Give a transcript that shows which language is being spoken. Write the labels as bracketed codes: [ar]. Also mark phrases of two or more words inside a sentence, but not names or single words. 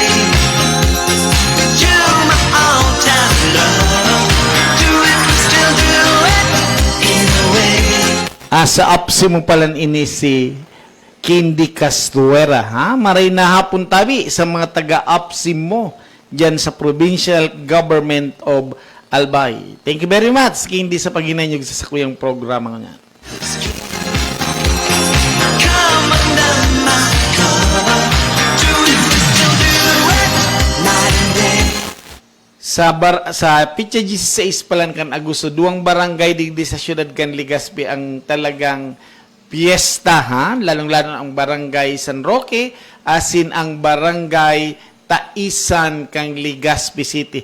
[en] You're my all-time love. Do you still do it in a way? [bik] Sa apsi mo palan ini si Candy Castuera, ha? Maray na hapon tabi sa mga taga-apsi mo dyan sa Provincial Government of Albay. [en] Thank you very much, Candy, [bik] sa paginanyog sa sakuyang programa nga. [en] Come under my cover. Do you still do it night and day? [bik] Sa Pitsa 16 palan kan Agosto, duwang barangay digdi sa siyudad kan Legazpi ang talagang piyesta, ha? Lalong-lalo ang barangay San Roque, asin ang barangay Taisan kang Legazpi City.